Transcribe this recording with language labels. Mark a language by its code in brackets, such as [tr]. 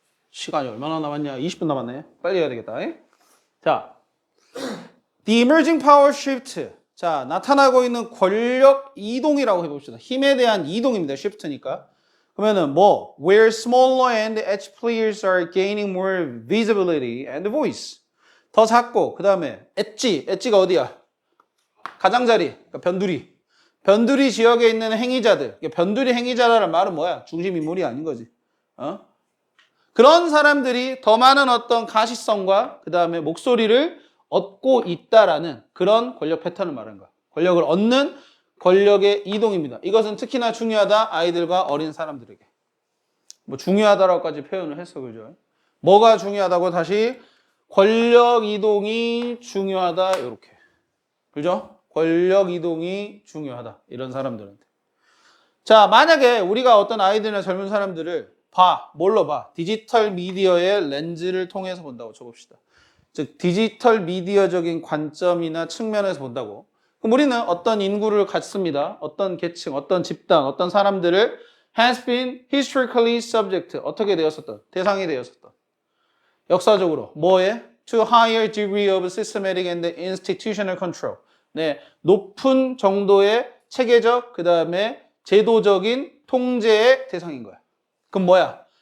[ko] 시간이 얼마나 남았냐? 20분 남았네. 빨리 해야 되겠다. 자, [en] The emerging power shift. [ko] 자, 나타나고 있는 권력 이동이라고 해봅시다. 힘에 대한 이동입니다. shift니까. 그러면은 뭐 [en] where smaller and edge players are gaining more visibility and voice. [ko] 더 작고 그 다음에 엣지가 어디야? 가장자리, 그러니까 변두리. 변두리 지역에 있는 행위자들. 변두리 행위자라는 말은 뭐야? 중심 인물이 아닌 거지. 그런 사람들이 더 많은 어떤 가시성과 그 다음에 목소리를 얻고 있다라는 그런 권력 패턴을 말하는 거야. 권력을 얻는 권력의 이동입니다. 이것은 특히나 중요하다 아이들과 어린 사람들에게. 뭐 중요하다라고까지 표현을 했어, 그죠? 뭐가 중요하다고 다시 권력 이동이 중요하다 이렇게, 그죠? 권력 이동이 중요하다 이런 사람들한테. 자, 만약에 우리가 어떤 아이들이나 젊은 사람들을 뭘로 봐? 디지털 미디어의 렌즈를 통해서 본다고 쳐봅시다. 즉 디지털 미디어적인 관점이나 측면에서 본다고. 그럼 우리는 어떤 인구를 갖습니다. 어떤 계층, 어떤 집단, 어떤 사람들을 [en] has been historically subject, [ko] 어떻게 되었었던, 대상이 되었었던. 역사적으로 뭐에? [en] To higher degree of systematic and institutional control. [ko] 네, 높은 정도의 체계적, 그 다음에 제도적인 통제의 대상인 거야. 그럼 뭐야?